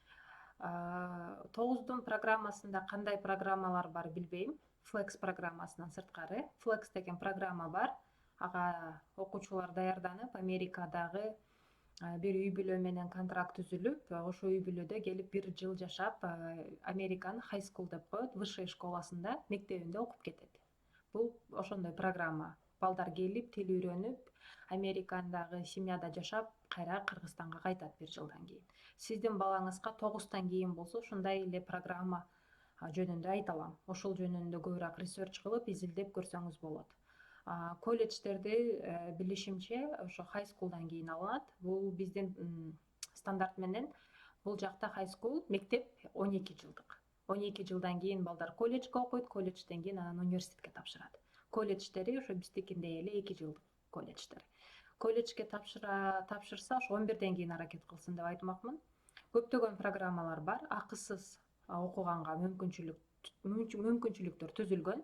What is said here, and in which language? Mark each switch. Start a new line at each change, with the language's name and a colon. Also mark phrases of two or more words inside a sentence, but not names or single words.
Kyrgyz: 9дун программасында кандай программалар бар билбейм. Flex программасынан сырткары. Flex деген программа бар. Ага окуучулар даярданып, Америкадагы бир үй бүлө менен контракт түзүлүп, ошо үй бүлөдө келип бир жыл жашап, Американын
English: high school
Kyrgyz: деп коет,
Russian: высшая школасында,
Kyrgyz: мектебинде окуп кетет. Бул ошондой программа. Балдар келип, тил үйрөнүп, Американдагы семьяда жашап, кайра Кыргызстанга кайтат бир жылдан кийин. Сиздин балаңызга 9тан кийин болсо, ушундай эле программа жөнүндө айта алам. Ошол жөнүндө көбүрөөк ресерч кылып, изилдеп көрсөңүз болот. Колледждерди билишимче ошо
English: high school'дан
Kyrgyz: кийин алынат. Бул биздин стандарт менен бул жакта
English: high school
Kyrgyz: мектеп 12 жылдык. 12 жылдан кийин балдар колледжге окуйт, колледжден кийин анан университетке тапшырат. Колледждери ошо биздикиндей эле 2 жылдык колледждер. Колледжге тапшырса ошо 11ден кийин аракет кылсын деп айтмакмын. Көптөгөн программалар бар, акысыз окуганга мүмкүнчүлүктөр түзүлгөн.